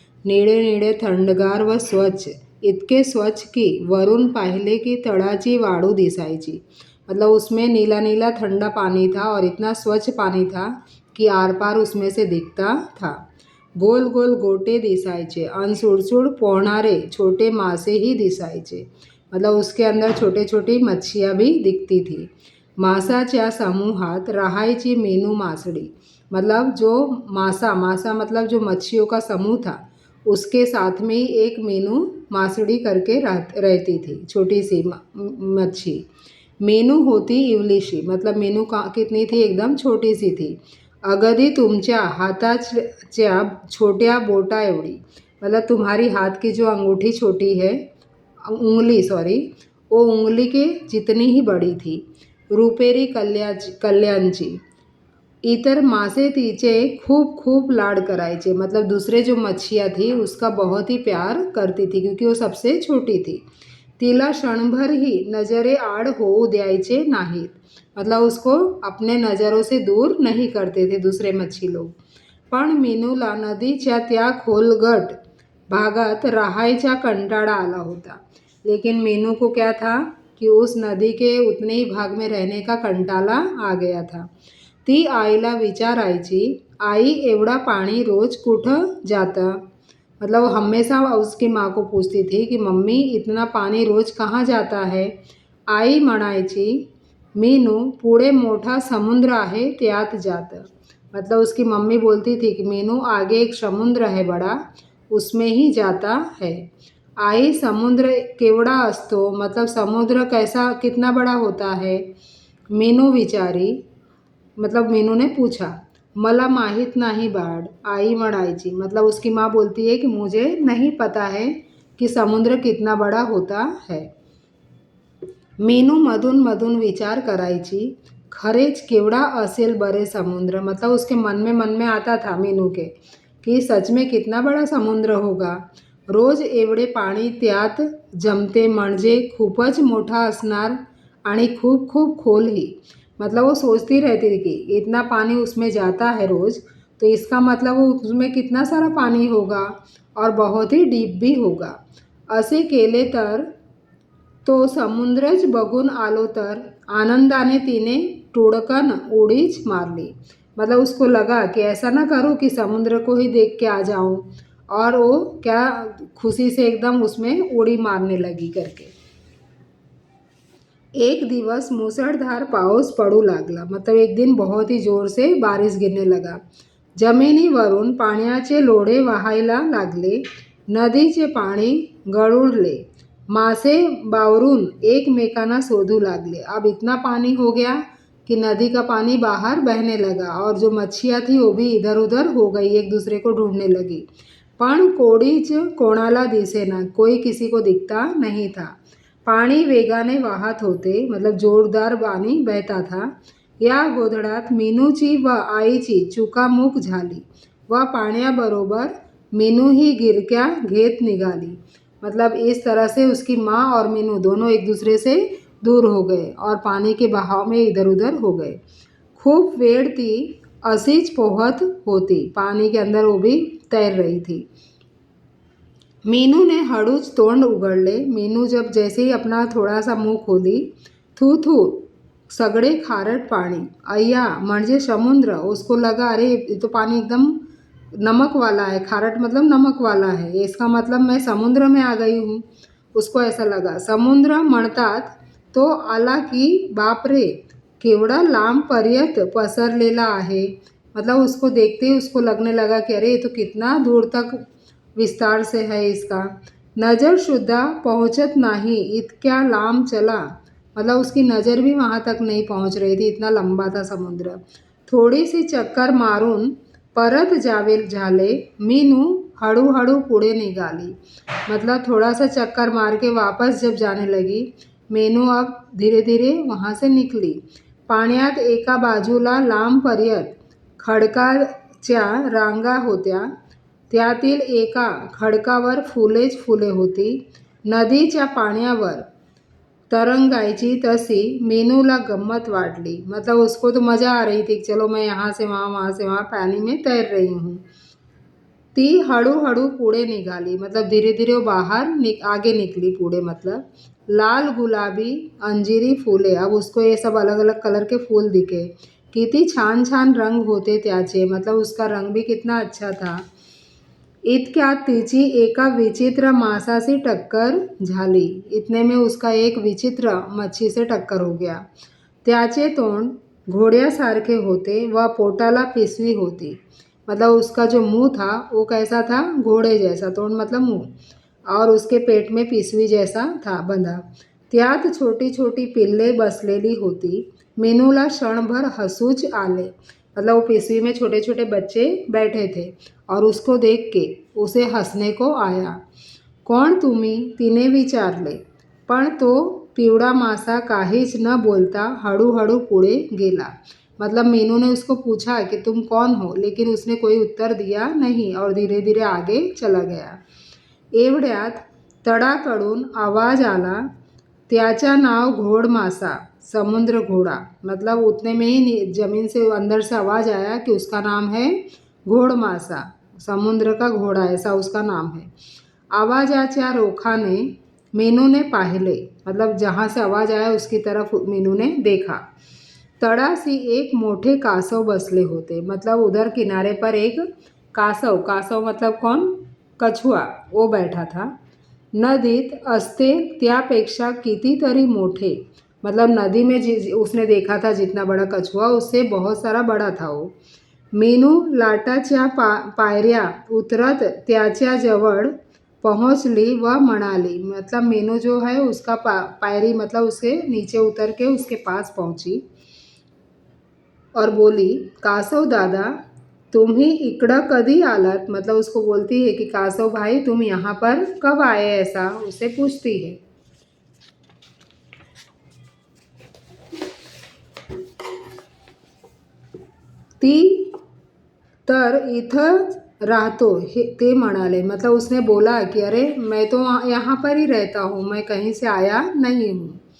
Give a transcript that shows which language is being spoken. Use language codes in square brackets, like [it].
[mr] निळे निळे थंडगार व स्वच्छ, इतके स्वच्छ की वरून पाहिले की तळाची वाळू दिसायची। [hi] मतलब उसमें नीला नीला ठंडा पानी था और इतना स्वच्छ पानी था कि आर पार उसमें से दिखता था। [mr] गोल गोल गोटे दिसायचे आणि सुडसुड पोहणारे छोटे मासेही दिसायचे। [hi] मतलब उसके अंदर छोटे छोटी मच्छियाँ भी दिखती थी। [mr] मासाच्या समूहात राहायची मेनू मासड़ी। [hi] मतलब जो मासा मासा मतलब जो मच्छियों का समूह था, उसके साथ में ही एक मीनू मासड़ी करके रहती थी, छोटी सी मच्छी। [mr] मेनू होती इवलीशी, [hi] मतलब मेनू कितनी थी, एकदम छोटी सी थी। [mr] अगदी तुमच्या हाताच्या छोट्या बोटा एवढी, [hi] मतलब तुम्हारी हाथ की जो अंगूठी छोटी है, उंगली सॉरी, वो उंगली के जितनी ही बड़ी थी। [mr] रुपेरी कल्याणची। इतर मासे तिचे खूप खूप लाड करायचे, [hi] मतलब दूसरे जो मच्छियाँ थी उसका बहुत ही प्यार करती थी क्योंकि वो सबसे छोटी थी। [mr] तिला क्षणभर ही नजरे आड होऊ द्यायचे नाहीत, [hi] मतलब उसको अपने नज़रों से दूर नहीं करते थे दूसरे मच्छी लोग। [mr] पण मीनूला नदीच्या त्या खोलगट भागात राहायचा कंटाळा आला होता। [hi] लेकिन मीनू को क्या था कि उस नदी के उतने ही भाग में रहने का कंटाला आ गया था। [mr] ती आईला विचारायची, आई एवढा पाणी रोज कुठं जातं? [hi] मतलब वो हमेशा उसकी माँ को पूछती थी कि मम्मी इतना पानी रोज कहाँ जाता है? [mr] आई म्हणायची, मीनू पुढे मोठा समुद्र आहे त्यात जातं। [hi] मतलब उसकी मम्मी बोलती थी कि मीनू आगे एक समुद्र है बड़ा, उसमें ही जाता है। [mr] आई समुद्र केवढा असतो, [hi] मतलब समुद्र कैसा कितना बड़ा होता है? [mr] मीनू विचारी, [hi] मतलब मीनू ने पूछा। [mr] मला माहीत नाही बाळ, आई म्हणायची। [hi] मतलब उसकी माँ बोलती है कि मुझे नहीं पता है कि समुद्र कितना बड़ा होता है। [mr] मीनू मधून मधून विचार करायची, खरेच केवढा असेल बरे समुद्र। [hi] मतलब उसके मन में आता था मीनू के कि सच में कितना बड़ा समुद्र होगा। [mr] रोज एवढे पाणी त्यात जमते म्हणजे खूपच मोठा असणार आणि खूप खूप खोलही। [hi] मतलब वो सोचती रहती थी कि इतना पानी उसमें जाता है रोज़, तो इसका मतलब वो उसमें कितना सारा पानी होगा और बहुत ही डीप भी होगा। [mr] असे केले तर तो समुद्रच बघून आलो तर, आनंदाने तिने टुडकन उडीच मारली। [hi] मतलब उसको लगा कि ऐसा ना करूँ कि समुद्र को ही देख के आ जाऊँ, और वो क्या खुशी से एकदम उसमें उड़ी मारने लगी करके। [mr] एक दिवस मुसळधार पाऊस पडू लागला। [hi] मतलब एक दिन बहुत ही जोर से बारिश गिरने लगा। [mr] जमिनीवरून पाण्याचे लोढे वाहायला लागले। नदीचे पाणी गळुळले। मासे बावरून एकमेकांना शोधू लागले। [hi] अब इतना पानी हो गया कि नदी का पानी बाहर बहने लगा और जो मच्छियाँ थी वो भी इधर उधर हो गई, एक दूसरे को ढूंढने लगी। [mr] पण कोणीच कोणाला दिसेना, [hi] कोई किसी को दिखता नहीं था। [mr] पाणी वेगाने वाहत होते, [hi] मतलब जोरदार पाणी बहता था। [mr] या गोधडात मीनूची व आईची चुकामुक झाली व पाण्याबरोबर मीनू ही गिरक्या घेत निघाली। [hi] मतलब इस तरह से उसकी माँ और मीनू दोनों एक दूसरे से दूर हो गए और पानी के बहाव में इधर उधर हो गए। [mr] खूप वेळ ती अशीच पोहत होती, [hi] पानी के अंदर वो भी तैर रही थी। [mr] मीनू ने हड़ूच तोंड उघडले। [hi] मीनू जब जैसे ही अपना थोड़ा सा मुंह खोली, [mr] थू थू सगळे खारट पानी, अय्या म्हणजे समुद्र। [hi] उसको लगा अरे ये तो पानी एकदम नमक वाला है, खारट मतलब नमक वाला है, इसका मतलब मैं समुद्र में आ गई हूँ। उसको ऐसा लगा। [mr] समुद्र म्हणतात तो आला की बापरे केवढा लांब पर्यंत पसरलेला आहे। [hi] मतलब उसको देखते ही उसको लगने लगा कि अरे ये तो कितना दूर तक विस्तार से है इसका। [mr] नज़र शुद्धा पहुँचत नाही इतक्या लांब चला। [hi] मतलब उसकी नज़र भी वहाँ तक नहीं पहुँच रही थी, इतना लंबा था समुद्र। [mr] थोड़ी सी चक्कर मारून परत जावे झाले। मीनू हळूहळू पुढे निघाली। [hi] मतलब थोड़ा सा चक्कर मार के वापस जब जाने लगी मेनू अब धीरे धीरे वहाँ से निघली. [mr] पाण्यात एका बाजूला लांबपर्यंत खडकाच्या रांगा होत्या. त्यातील एका खडकावर फुलेच फुले होती. नदीच्या पाण्यावर तरंगायची तशी मीनूला गम्मत वाटली. [hi] मतलब उसको तो मज़ा आ रही थी, चलो मैं यहाँ से वहाँ पानी में तैर रही हूँ. [mr] ती हळूहळू पुढे निघाली. [hi] मतलब धीरे धीरे वो बाहर आगे निकली पुढे. [mr] मतलब लाल गुलाबी अंजीरी फुले. [hi] अब उसको ये सब अलग अलग कलर के फूल दिखे. [mr] किती छान छान रंग होते त्याचे. [hi] मतलब उसका रंग भी कितना अच्छा था. [mr] इतक्यात तिची एका विचित्र मासाशी टक्कर झाली. [hi] इतने में उसका एक विचित्र मच्छी से टक्कर हो गया. [mr] त्याचे तोंड घोड्यासारखे होते व पोटाला पिशवी होती. [hi] मतलब उसका जो मुंह था वो कैसा था, घोड़े जैसा. तोंड मतलब मुंह, और उसके पेट में पिशवी जैसा था बंधा. [mr] त्यात छोटी छोटी पिल्ले बसलेली होती. मीनूला क्षणभर हसूच आले. [hi] मतलब वो पिशवी में छोटे छोटे बच्चे बैठे थे और उसको देख के उसे हसने को आया. [mr] कोण तुम्ही, तिने विचारले. पण तो पिवळा मासा काहीच न बोलता हळूहळू पुढे गेला. [hi] मतलब मीनू ने उसको पूछा कि तुम कौन हो, लेकिन उसने कोई उत्तर दिया नहीं और धीरे धीरे आगे चला गया. [mr] एवढ्यात तळाकडून आवाज आला. त्याचा नाव घोड़ मासा, समुद्र घोड़ा. [hi] मतलब उतने में ही जमीन से अंदर से आवाज़ आया कि उसका नाम है घोड़ मासा, समुद्र का घोड़ा, ऐसा उसका नाम है. [mr] आवाजाच्या रोखाने मीनू ने पाहिले. [hi] मतलब जहाँ से आवाज़ आया उसकी तरफ मीनू ने देखा. [mr] तळाशी एक मोठे कासव बसले होते. [hi] मतलब उधर किनारे पर एक कासव, कासव मतलब कौन, कछुआ, वो बैठा था. [mr] नदीत असते त्यापेक्षा कितीतरी मोठे. [hi] मतलब नदी में उसने देखा था जितना बड़ा कछुआ, उससे बहुत सारा बड़ा था वो. [mr] मीनू लाटाच्या पायऱ्या उतरत त्याच्या जवळ पहुंचली व म्हणाली. [hi] मतलब मीनू जो है उसका पायरी मतलब उसके नीचे उतर के उसके पास पहुंची और बोली, [mr] कासव दादा तुम्ही इकडं कधी आलात. [hi] मतलब उसको बोलती है कि कासव भाई तुम यहाँ पर कब आए, ऐसा उससे पूछती है. [mr] ती तर इथंच राहतो हे ते म्हणाले. [hi] मतलब उसने बोला कि अरे मैं तो यहाँ पर ही रहता हूँ, मैं कहीं से आया नहीं हूँ.